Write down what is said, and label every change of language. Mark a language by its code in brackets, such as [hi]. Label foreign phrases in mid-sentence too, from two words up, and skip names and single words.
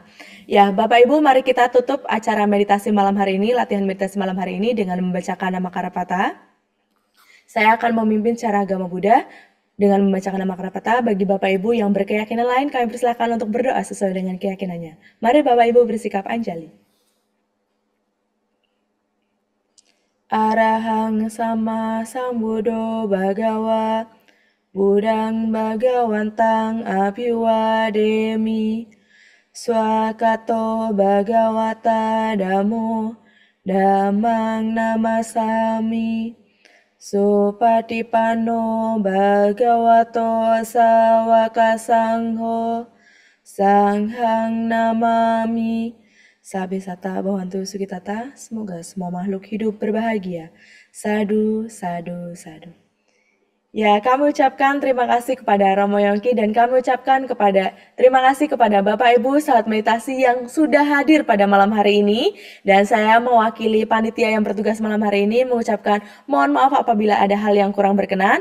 [id] Ya, Bapak Ibu, mari kita tutup acara meditasi malam hari ini, latihan meditasi malam hari ini dengan membacakan nama Karapata. Saya akan memimpin secara agama Buddha dengan membacakan nama Karapata. Bagi Bapak Ibu yang berkeyakinan lain, kami persilakan untuk berdoa sesuai dengan keyakinannya. Mari Bapak Ibu bersikap anjali. [pi] Arahang sama sambuddho bhagawa Buddhang bhagawantang abhiwademi Swakato bhagawata dhammo dhammang namasami Supatipanno bhagavato sawaka sangho Sanghang namami Sabe sata bawantu sukitata, [id] semoga semua makhluk hidup berbahagia. [pi] Sadu, sadu, sadu. [id] Ya, kami ucapkan terima kasih kepada Romo Yongki dan kami ucapkan terima kasih kepada Bapak Ibu sahabat meditasi yang sudah hadir pada malam hari ini. Dan saya mewakili panitia yang bertugas malam hari ini mengucapkan mohon maaf apabila ada hal yang kurang berkenan.